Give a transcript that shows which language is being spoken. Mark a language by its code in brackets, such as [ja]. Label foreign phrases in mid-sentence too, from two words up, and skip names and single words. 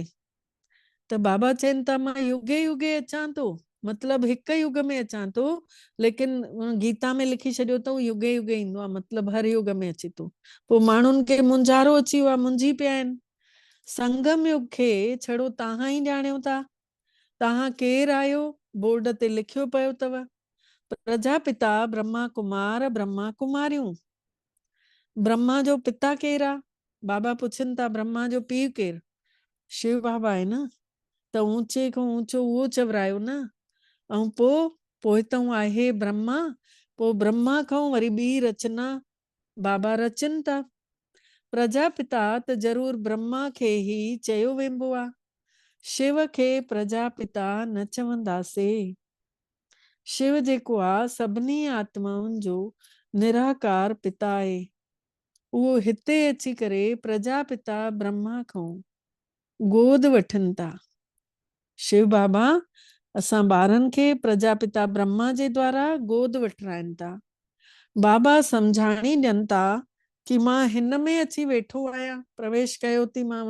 [sd] त बाबा चवनि था मां युगे युगे अचां थो, मतिलबु हिकु युग में अचां थो, लेकिन गीता में लिखी छॾियो अथऊं युगे युगे ईंदो आहे, मतिलबु हर युग में अचे थो। पोइ माण्हुनि खे मुंझारो अची वियो आहे, मुंझी पिया आहिनि। संगम युग खे छड़ो तव्हां ई ॼाणियो था। तव्हां केरु आहियो बोर्ड ते लिखियो पियो अथव, प्रजापिता ब्रह्मा कुमार ब्रह्मा कुमारियूं। ब्रह्मा जो पिता केरु आहे? बाबा पुछनि था ब्रह्मा जो पीउ केरु? शिव बाबा आहे न। त ऊंचे खां ऊंचो उहो चवरायो न। ऐं पोइ हितां आहे ब्रह्मा, पोइ ब्रह्मा खां वरी ॿी रचना बाबा रचनि था। प्रजापिता त ज़रूर ब्रह्मा खे ई चयो वेंबो आहे, शिव खे प्रजापिता न चवंदासीं। शिव जेको आहे सभिनी आत्माउनि जो निराकार पिता आहे। उहो हिते अची करे प्रजापिता ब्रह्मा खां गोद वठनि था। शिव बाबा असां ॿारनि खे प्रजापिता ब्रह्मा जे द्वारा गोद वठराइनि था। बाबा सम्झाणी ॾियनि था कि मां हिन में अची वेठो आहियां, प्रवेश कयो थी मांव।